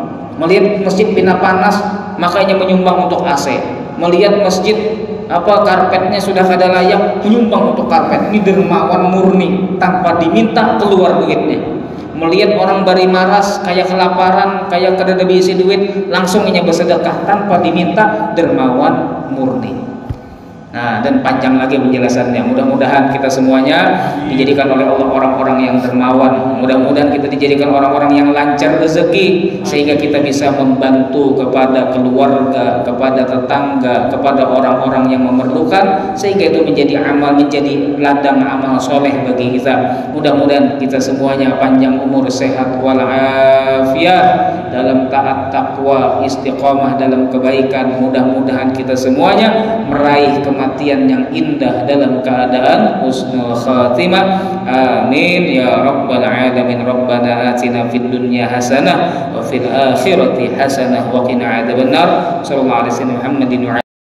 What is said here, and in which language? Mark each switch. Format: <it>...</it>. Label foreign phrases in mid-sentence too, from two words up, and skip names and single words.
<id>Melihat masjid pina panas, makanya menyumbang untuk AC. Melihat masjid karpetnya sudah kada layak, menyumbang untuk karpet. Ini dermawan murni, tanpa diminta keluar duitnya. Melihat orang bari maras, kayak kelaparan, kayak kada bisa duit, langsung inya bersedekah tanpa diminta, dermawan murni. Nah, dan panjang lagi penjelasannya. Mudah-mudahan kita semuanya dijadikan oleh Allah orang-orang yang dermawan. Mudah-mudahan kita dijadikan orang-orang yang lancar rezeki, sehingga kita bisa membantu kepada keluarga, kepada tetangga, kepada orang-orang yang memerlukan, sehingga itu menjadi ladang amal soleh bagi kita. Mudah-mudahan kita semuanya panjang umur, sehat walafiat, dalam taat, takwa, istiqomah dalam kebaikan. Mudah-mudahan kita semuanya meraih kematian yang indah dalam keadaan</id> <ar>حسن الخاتمة. آمين يا رب العالمين. ربنا آتنا في الدنيا حسنة وفي الآخرة حسنة وقنا عذاب النار. صلى الله عليه وسلم محمد و</ar>